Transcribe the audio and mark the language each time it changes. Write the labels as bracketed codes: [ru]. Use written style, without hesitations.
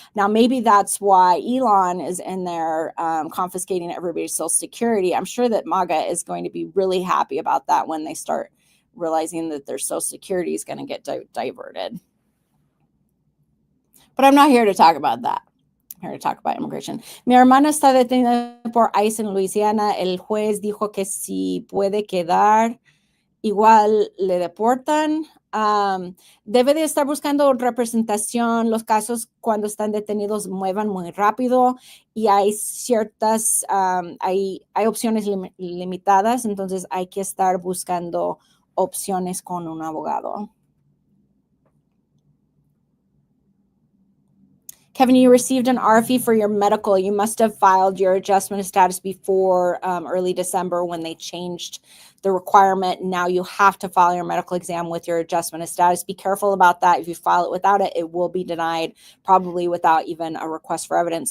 [en] Now, maybe that's why Elon is in there confiscating everybody's Social Security. I'm sure that MAGA is going to be really happy about that when they start realizing that their Social Security is going to get diverted. But I'm not here to talk about that. I'm here to talk about immigration. [es] Mi hermana está detenida por ICE en Luisiana. El juez dijo que si puede quedar, igual le deportan. Debe de estar buscando representación. Los casos cuando están detenidos muevan muy rápido y hay ciertas, hay opciones limitadas, entonces hay que estar buscando opciones con un abogado. [en] Kevin, you received an RFE for your medical. You must have filed your adjustment of status before early December when they changed the requirement. Now you have to file your medical exam with your adjustment of status. Be careful about that. If you file it without it, it will be denied, probably without even a request for evidence.